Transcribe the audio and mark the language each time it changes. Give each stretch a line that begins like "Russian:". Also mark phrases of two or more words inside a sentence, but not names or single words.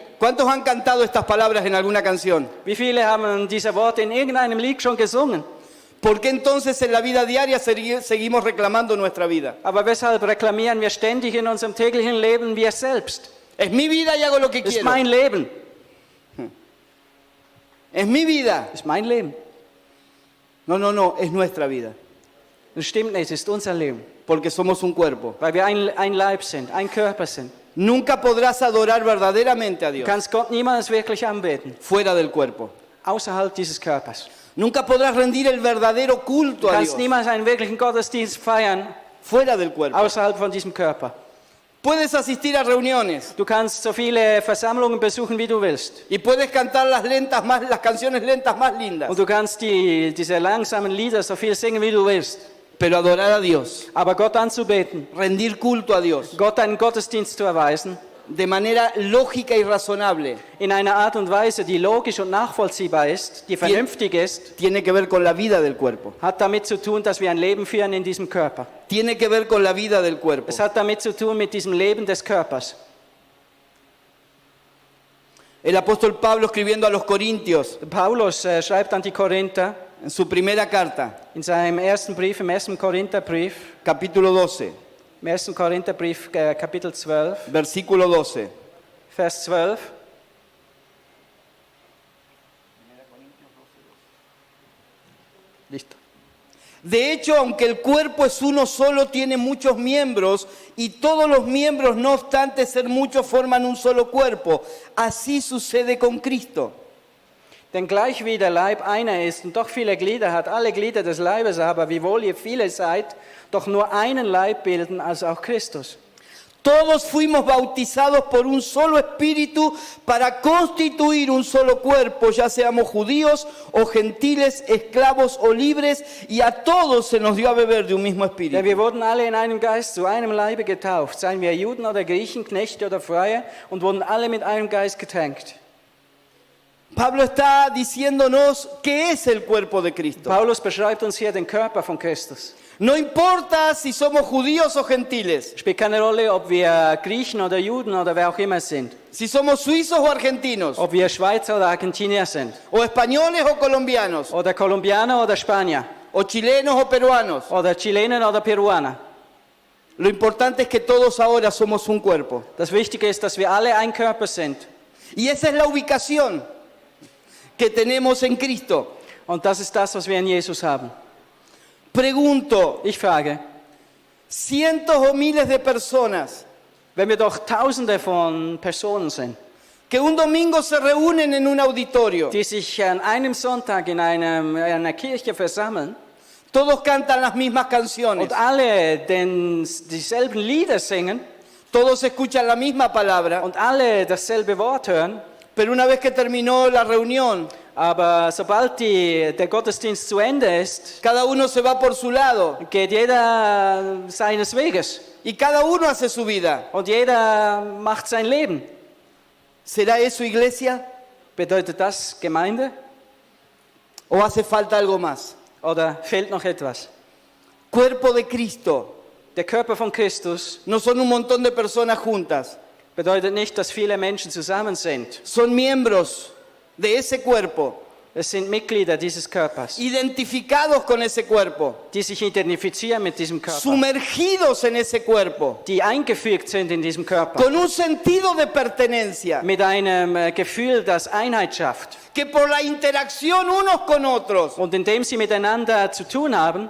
Spanish: ¿Cuántos han cantado estas palabras en alguna canción?
German: Wie viele haben diese Worte in irgendeinem Lied schon gesungen?
Spanish: ¿Por qué entonces en la vida diaria seguimos reclamando nuestra vida?
German: Aber weshalb reklamieren wir ständig in unserem täglichen Leben wir selbst?
Spanish: Es mi vida y hago lo que
German: Das ist
Spanish: quiero.
German: mein Leben.
Spanish: Es mi vida.
German: Das ist mein Leben.
Spanish: No, es nuestra vida.
German: Das stimmt nicht, es ist unser Leben.
Spanish: Porque somos un cuerpo.
German: Weil wir ein Leib sind, ein Körper sind.
Spanish: Nunca podrás adorar verdaderamente a
German: Du
Spanish: Dios
German: kannst Gott niemals wirklich anbeten,
Spanish: fuera del cuerpo.
German: außerhalb dieses Körpers.
Spanish: Nunca podrás rendir el verdadero culto
German: Du
Spanish: a
German: kannst
Spanish: Dios
German: niemals einen wirklichen Gottesdienst feiern,
Spanish: fuera del cuerpo.
German: außerhalb von diesem Körper.
Spanish: Puedes asistir a reuniones
German: Du kannst so viele Versammlungen besuchen, wie du willst.
Spanish: y puedes cantar las canciones lentas más lindas,
German: Und du kannst diese langsamen Lieder so viel singen, wie du willst.
Spanish: pero adorar a Dios,
German: Aber Gott anzubeten,
Spanish: rendir culto a Dios
German: Gott einen Gottesdienst zu erweisen,
Spanish: de manera lógica y razonable,
German: in einer Art und Weise, die logisch und nachvollziehbar ist, die vernünftig ist,
Spanish: tiene que ver con la vida del cuerpo.
German: hat damit zu tun, dass wir ein Leben führen in diesem Körper.
Spanish: Tiene que ver con la vida del cuerpo.
German: Es hat damit zu tun mit diesem Leben des Körpers.
Spanish: El apóstol Pablo escribiendo a los Corintios
German: Paulus schreibt an die Korinther
Spanish: en su primera carta,
German: in seinem ersten Brief, im 1. Korintherbrief,
Spanish: capítulo 12,
German: im 1. Korintherbrief, Kapitel 12,
Spanish: versículo 12.
German: Vers 12.
Spanish: Listo. De hecho, aunque el cuerpo es uno solo, tiene muchos miembros y todos los miembros, no obstante ser muchos, forman un solo cuerpo. Así sucede con Cristo.
German: Denn gleich wie der Leib einer ist und doch viele Glieder hat, alle Glieder des Leibes aber, wiewohl ihr viele seid, doch nur einen Leib bilden, also auch Christus.
Spanish: Todos fuimos bautizados por un solo espíritu para constituir un solo cuerpo, ya seamos judíos o gentiles, esclavos o libres, y a todos se nos dio a beber de un mismo
German: Denn
Spanish: espíritu.
German: wir wurden alle in einem Geist zu einem Leibe getauft, seien wir Juden oder Griechen, Knechte oder Freie, und wurden alle mit einem Geist getränkt.
Spanish: Pablo está diciéndonos qué es el cuerpo de Cristo.
German: Paulus beschreibt uns hier den Körper von Christus.
Spanish: No importa si somos judíos o gentiles,
German: Spielt keine Rolle, ob wir Griechen oder Juden oder wer auch immer sind,
Spanish: si somos suizos o argentinos,
German: ob wir Schweizer oder Argentinier sind,
Spanish: o españoles o colombianos,
German: oder Kolumbianer oder Spanier,
Spanish: o chilenos o peruanos.
German: oder Chilenen oder Peruaner.
Spanish: Lo importante es que todos ahora somos un cuerpo.
German: Das Wichtige ist, dass wir alle ein Körper sind.
Spanish: Y esa es la ubicación que tenemos en Cristo.
German: Und das ist das, was wir in Jesus haben.
Spanish: Pregunto,
German: Ich frage,
Spanish: cientos o miles de personas
German: wenn wir doch Tausende von Personen sind,
Spanish: que un domingo se reúnen en un auditorio,
German: die sich an einem Sonntag in einer Kirche versammeln
Spanish: todos cantan las mismas canciones,
German: und alle dieselben Lieder singen
Spanish: todos escuchan la misma palabra,
German: und alle dasselbe Wort hören,
Spanish: pero una vez que terminó la reunión,
German: aber sobald der Gottesdienst zu Ende ist,
Spanish: cada uno se va por su lado
German: geht jeder seines Weges
Spanish: y cada uno hace su vida.
German: und jeder macht sein Leben.
Spanish: ¿Será eso iglesia
German: Bedeutet das Gemeinde
Spanish: o hace falta algo más?
German: oder fehlt noch etwas?
Spanish: Cuerpo de Cristo.
German: Der Körper von Christus
Spanish: No son un montón de personas juntas,
German: bedeutet nicht, dass viele Menschen zusammen sind.
Spanish: son miembros de ese cuerpo,
German: Es sind Mitglieder dieses Körpers,
Spanish: identificados con ese cuerpo,
German: die sich identifizieren mit diesem Körper,
Spanish: sumergidos en ese cuerpo,
German: die eingefügt sind in diesem Körper,
Spanish: con un sentido de pertenencia,
German: mit einem Gefühl, das Einheit schafft.
Spanish: que por la interacción unos con otros,
German: Und indem sie miteinander zu tun haben,